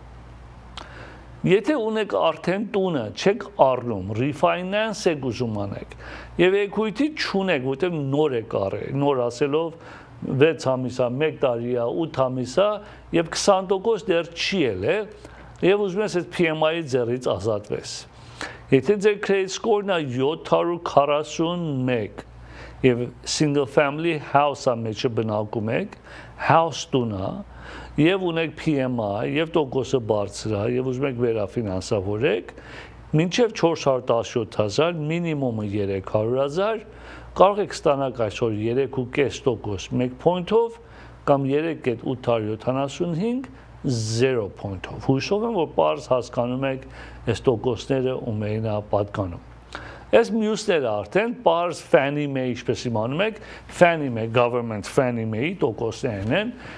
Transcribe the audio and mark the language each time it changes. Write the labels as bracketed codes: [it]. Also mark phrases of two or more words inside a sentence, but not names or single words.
[hy] Եթե ունեք արդեն տունը, չեք առնում, refinance եք ուզում անեք եւ equity չունեք, որտեղ նոր եք առել, նոր ասելով 6 ամիս է, 1 տարի է, 8 ամիս է եւ 20% դեռ չի ելել եւ ուզում ես այդ PMI-ի ձեռից ազատվես։ Եթե ձեր [en] credit score- [hy] ն է 741 եւ [en] single family house- [hy] ը մեջը բնակում եք, house տունը եւ ունեք PMI եւ տոկոսը բարձր է եւ ուզում եք վերաֆինանսավորեք, մինչեւ 417,000, մինիմումը 300,000, կարող եք ստանալ այսօր 3.5% 1 point-ով կամ 3.875 0 point-ով։ Հույսով եմ, որ պարզ հասկանում եք այս տոկոսները ումերին է պատկանում։ Այս մյուսները արդեն պարզ Fannie Mae, ինչպես իմանում եք, Fannie Mae, government Fannie Mae-ի տոկոսներն են,